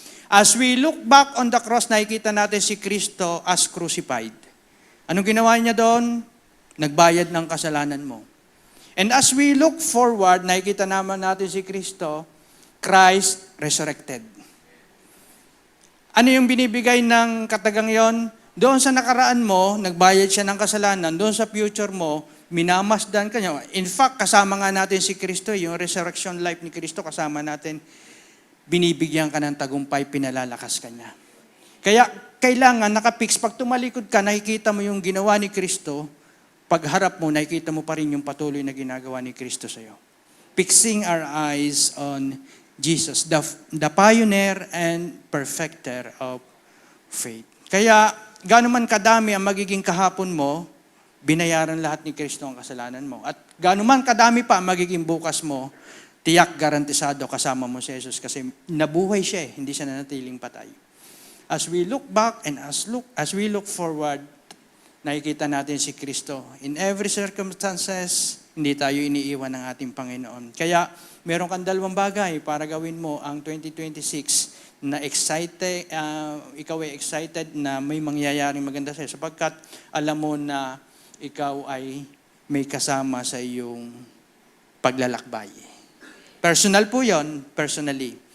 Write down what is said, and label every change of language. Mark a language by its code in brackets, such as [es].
[en] As we look back on the cross, [tl] nakikita natin si Kristo [en] as crucified. [tl] Anong ginawa niya doon? Nagbayad ng kasalanan mo. [en] And as we look forward, [tl] nakikita naman natin si Kristo, [en] Christ resurrected. [tl] Ano yung binibigay ng katagang yon? Doon sa nakaraan mo, nagbayad siya ng kasalanan. Doon sa future mo, Minamasdan ka niya. [en] In fact, [tl] kasama nga natin si Kristo, yung resurrection life ni Kristo, kasama natin, binibigyan ka ng tagumpay, pinalalakas ka niya. Kaya kailangan nakapix, pag tumalikod ka, nakikita mo yung ginawa ni Kristo, pagharap mo, nakikita mo pa rin yung patuloy na ginagawa ni Kristo sa iyo. [en] Fixing our eyes on Jesus, the pioneer and perfecter of faith. [tl] Kaya, gaano man kadami ang magiging kahapon mo, binayaran lahat ni Kristo ang kasalanan mo. At gaano man kadami pa ang magiging bukas mo, tiyak garantisado kasama mo si Jesus kasi nabuhay siya hindi siya nanatiling patay. [en] As we look back and as we look forward, [tl] nakikita natin si Kristo. [en] In every circumstances, [tl] hindi tayo iniiwan ng ating Panginoon. Kaya, meron kang dalawang bagay para gawin mo ang 2026 na excited, ikaw ay excited na may mangyayaring maganda sa'yo sapagkat alam mo na ikaw ay may kasama sa iyong paglalakbay. Personal po yon, personally.